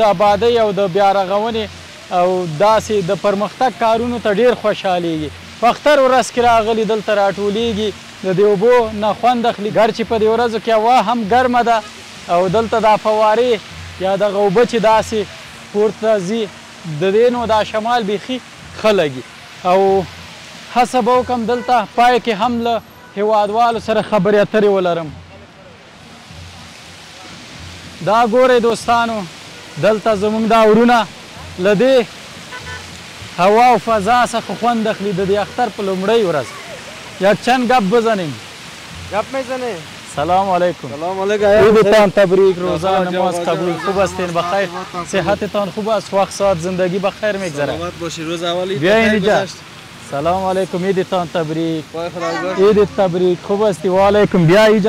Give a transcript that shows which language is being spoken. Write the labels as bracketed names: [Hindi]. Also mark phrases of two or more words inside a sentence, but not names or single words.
[Pashto] آبادۍ او د بیا رغونې او داسې د پرمختګ کارونو ته ډېر خوشحالیږي په اختر ورځ کې راغلي دلته راټولیږي د دې اوبو نه خوند اخلي ګرچې په دې ورځو کې هوا هم ګرمه ده او دلته دا فوارې یا دغه اوبه چې داسې پورته ځي د دې نو دا شمال بیخي ښه لګي او هڅه به وکړم دلته پای کې هم له هیوادوالو سره خبرې اترې ولرم دا ګورئ دوستانو دلته زموږ دا ورونه له دې هوا او فضا څخه خوند اخلي د دې اختر په لومړۍ ورځ [Persian] یک چند گپ بزنیم گپ میزنه [Arabic] سلام علیکم سلام علیکم [Persian] عیدتان تبریک روزه نماز قبول خوب هستین بخیر صحتتان خوب است وقت ساعت زندگی بخیر میگذره سلامت باشی روز اولی بیاین اینجا [Arabic] سلام علیکم [Persian] عیدتان تبریک عید تبریک خوب هستی [Arabic] و علیکم [Persian] بیا اینجا